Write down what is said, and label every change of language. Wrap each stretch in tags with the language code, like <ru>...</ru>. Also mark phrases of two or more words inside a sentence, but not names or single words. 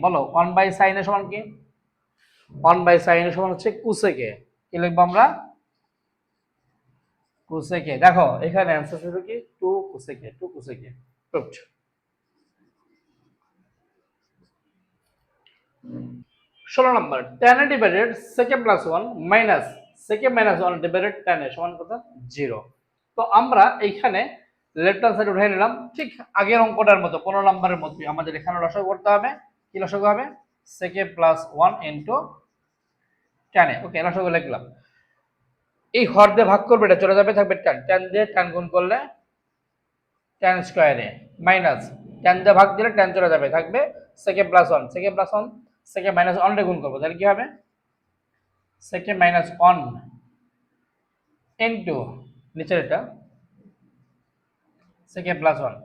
<bn>বলো</bn> <en>1 by sin a</en> <bn>সমান কি,</bn> <en>1 by sin a</en> <bn>সমান হচ্ছে</bn> <en>cosec a,</en> <bn>কি লিখবো আমরা</bn> <en>cosec a।</en> <bn>দেখো এখানে অ্যানসার ছিল কি</bn> <en>2 cosec a, 2 cosec a proved.</en> <bn>16 নম্বর,</bn> <en>tan a divided sec a plus 1 minus sec a minus 1 divided tan a</en> <bn>সমান কত</bn> <en>0।</en> <bn>তো আমরা এইখানে</bn> <en>left hand side</en> <bn>উঠিয়ে নিলাম, ঠিক আগের অঙ্কটার মতো 15 নম্বরের মতোই আমাদের এখানে লসাগু করতে হবে। কি লসাগু হবে,</bn> <en>sec a plus 1 into tan a.</en> <bn>ওকে, লসাগু লিখলাম, এই হর দিয়ে ভাগ করবে, এটা চলে যাবে, থাকবে tan, tan দিয়ে tan গুণ করলে</bn> <en>tan square a minus</en> <bn>tan দিয়ে ভাগ দিলে tan চলে যাবে, থাকবে</bn> <en>sec a plus 1, sec a plus 1 sec a minus 1</en> <bn>রে গুণ করব, তাহলে কি হবে</bn> <en>sec a minus 1 into</en> <bn>নিচের এটা</bn> <en>sec a plus 1.</en>